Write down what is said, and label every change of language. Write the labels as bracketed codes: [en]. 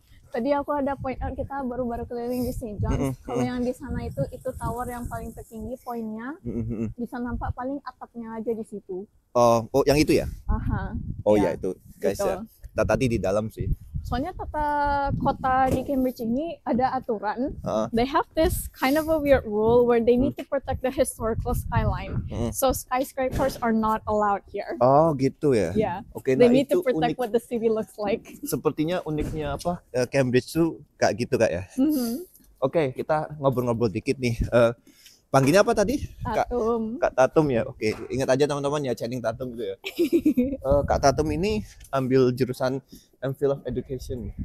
[id] Tadi aku ada point out, kita baru-baru keliling di St. John's. Kalau yang di sana itu tower yang paling tertinggi poinnya. Bisa nampak paling atapnya aja di situ. Oh, yang itu ya? Aha. Oh ya itu, guys ya. Kita tadi di dalam sih. Soalnya tata kota di Cambridge ini ada aturan. [en] They have this kind of a weird rule where they need to protect the historical skyline. So skyscrapers are not allowed here. [id] Oh gitu ya? [en] Yeah. [id] Oke, [en] they need to protect what the city looks like. [id] Sepertinya uniknya apa? Cambridge tuh kayak gitu Kak ya? Oke, kita ngobrol-ngobrol dikit nih. Panggilnya apa tadi? Tatum. Kak Tatum ya. Oke, ingat aja teman-teman ya, Channing Tatum gitu ya. Kak Tatum ini ambil jurusan MPhil of Education.